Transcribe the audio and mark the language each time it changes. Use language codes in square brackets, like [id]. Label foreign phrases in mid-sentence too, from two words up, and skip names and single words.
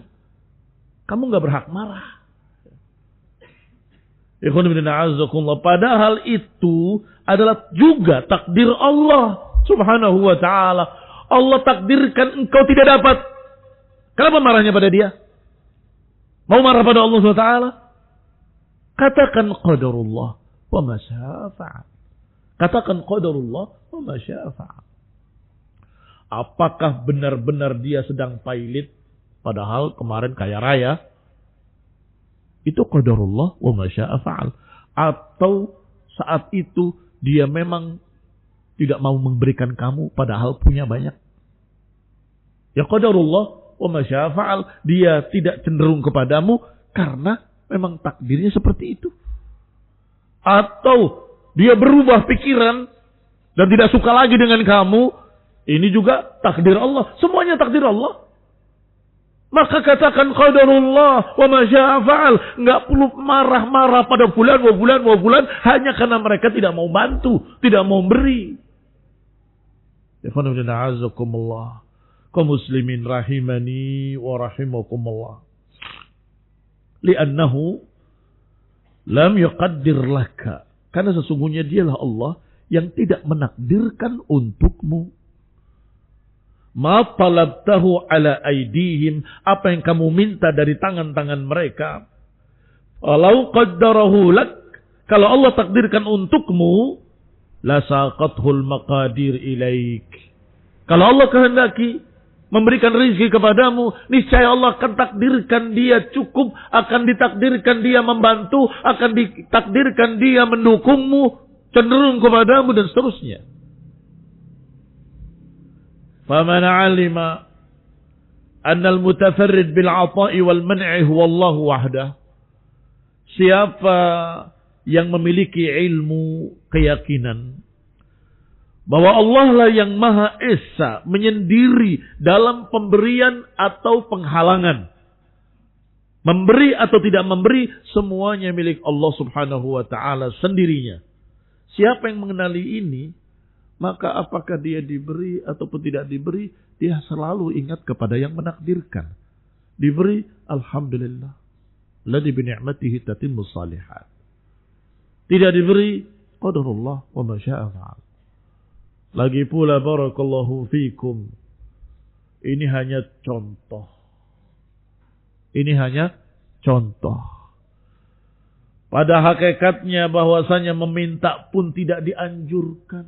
[id] Kamu nggak berhak marah. Padahal itu adalah juga takdir Allah [ar] سبحانه وتعالى. [id] Allah takdirkan engkau tidak dapat. Kenapa marahnya pada dia? Mau marah pada Allah [ar] سبحانه وتعالى? Katakan قدر الله وما شاء فعل. Katakan قدر الله وما شاء فعل. [id] Apakah benar-benar dia sedang pailit padahal kemarin kaya raya? [ar] Itu قدر الله وما شاء فعل. [id] Atau saat itu dia memang tidak mau memberikan kamu padahal punya banyak. [ar] Ya قدر الله وما شاء فعل. [id] Dia tidak cenderung kepadamu karena memang takdirnya seperti itu. Atau dia berubah pikiran dan tidak suka lagi dengan kamu. Ini juga takdir Allah. Semuanya takdir Allah. Maka katakan [ar] قدر الله وما شاء فعل. [id] Enggak perlu marah-marah pada bulan hanya karena mereka tidak mau bantu, tidak mau beri. Kaum muslimin [ar] رحمني ورحمكم الله. لأنه لم يقدر لك. [id] Karena sesungguhnya dialah Allah yang tidak menakdirkan untukmu. [ar] ما طلبته على أيديهم, [id] apa yang kamu minta dari tangan-tangan mereka. [ar] ولو قدره لك, [id] kalau Allah takdirkan untukmu, [ar] لساقت المقادير إليك. [id] Kalau Allah kehendaki memberikan rezeki kepadamu, niscaya Allah akan takdirkan dia cukup, akan ditakdirkan dia membantu, akan ditakdirkan dia mendukungmu, cenderung kepadamu dan seterusnya. [ar] فَمَنْ عَلِمَ أَنَّ الْمُتَفَرِّدْ بِالْعَطَاءِ وَالْمَنْعِ هُوَ اللَّهُ وَحْدَهُ. [id] Siapa yang memiliki ilmu keyakinan bahwa Allah lah yang Maha Esa menyendiri dalam pemberian atau penghalangan. Memberi atau tidak memberi, semuanya milik Allah [ar] سبحانه وتعالى [id] sendirinya. Siapa yang mengenali ini, maka apakah dia diberi ataupun tidak diberi, dia selalu ingat kepada yang menakdirkan. Diberi, alhamdulillah. [ar] الذي بنعمته تتم الصالحات. [id] Tidak diberi, [ar] قدر الله وما شاء فعل. [id] Lagi pula [ar] بارك الله فيكم. [id] Ini hanya contoh. Ini hanya contoh. Pada hakikatnya bahwasanya meminta pun tidak dianjurkan.